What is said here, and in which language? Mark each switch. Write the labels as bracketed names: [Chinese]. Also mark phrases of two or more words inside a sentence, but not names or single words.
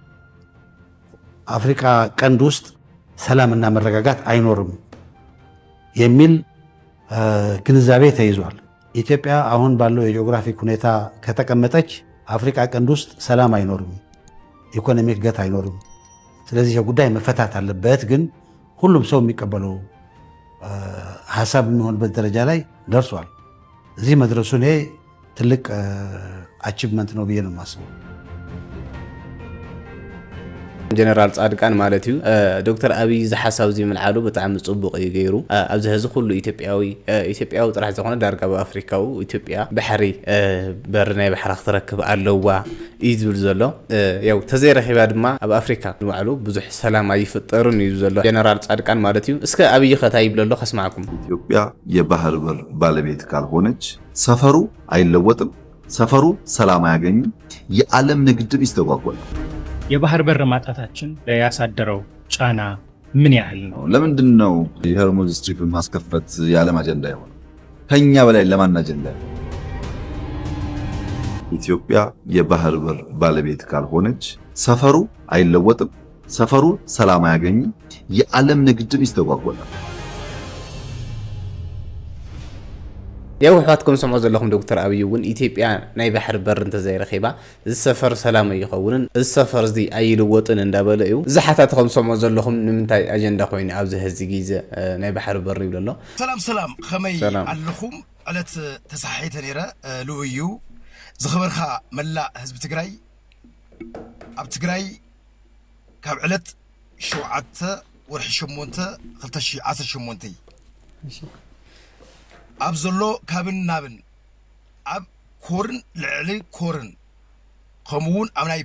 [Amharic] አፍሪካ ቀንድ ውስጥ ሰላምና መረጋጋት አይኖርም የሚል ግንዛቤ ተይዟል ኢትዮጵያ አሁን ባለው የጂኦግራፊክ ሁኔታ ከተቀመጠች አፍሪካ ቀንድ ውስጥ ሰላም አይኖርም [English] economic get [Amharic] አይኖርም ስለዚህ የጉዳይ መፈታት አለበት ግን ሁሉም ሰው የሚቀበለው ሐሳብ የሚሆንበት ደረጃ ላይ ደርሷል እዚህ መድረሱ እኔ ትልቅ አቺቭመንት ነው ብዬ ነው የማስበው [Tigrinya] ጀነራል ጻድቃን ማለት እዩ ዶክተር አብይ ዝሓሳብ እዚ መልዓሉ ብጣዕሚ ጽቡቕ እዩ ገይሩ ኣብዚ ህዚ ኩሉ ኢትዮጵያዊ ጥራሕ ዝኾነ ዳርጋ በአፍሪካው ኢትዮጵያ ባሕሪ በር ናይ ባሕሪ ክትረክብ ኣለዋ እዩ ዝብል ዘሎ ያው ተዘይረኺባ ድማ ኣብ ኣፍሪካ ንባዕሉ ብዙሕ ሰላም ኣይፍጠርን እዩ ዘሎ ጀነራል ጻድቃን ማለት እዩ እስከ አብይ ኸታይ ይብለሎ ከስማዕኩም [Amharic] ኢትዮጵያ የባህር በር ባለቤት ካልሆነች ሰፈሩ አይለወጥም ሰፈሩ ሰላም አያገኝም የዓለም ንግድም ይስተጓጎላል የባህር በር ማጣታችን ያሳደረው ጫና ምን ያህል ነው? ለምንድን ነው የሆርሙዝ ስትሪፕ ማስከፈት የዓለም አጀንዳ ይሆን? ከኛ በላይ ለማን አጀንዳ? ኢትዮጵያ የባህር በር ባለቤት ካልሆነች ሰፈሩ አይለወጥም፣ ሰፈሩ ሰላም አያገኝም፣ የዓለም ንግድም ይስተጓጎላል። [Tigrinya] ያው ሕዋትኩም ሰምዖ ዘለኹም ዶክተር ኣብይ እውን ኢትዮጵያ ናይ ባሕሪ በር እንተዘይረኺባ እዚ ሰፈር ሰላም ኣይኸውንን እዚ ሰፈር እዚ ኣይልወጥን እንዳበለ እዩ። እዚ ሓታትኩም ሰምዖ ዘለኹም ንምንታይ ኣጀንዳ ኮይኑ ኣብዚ ሕዚ ግዜ ናይ ባሕሪ በር ይብሎ ኣሎ? ሰላም ከመይ ኣለኹም? ዕለት ተሳሒተ ነይረ ልኡዩ ዝኽበርካ መላእ ህዝቢ ትግራይ ኣብ ትግራይ ካብ ዕለት 7 ወርሒ 8 2018 ኣብ ዘሎ ካብን ናብን ኣብ ኮርን ልዕሊ ኮርን ከምኡውን ኣብ ናይ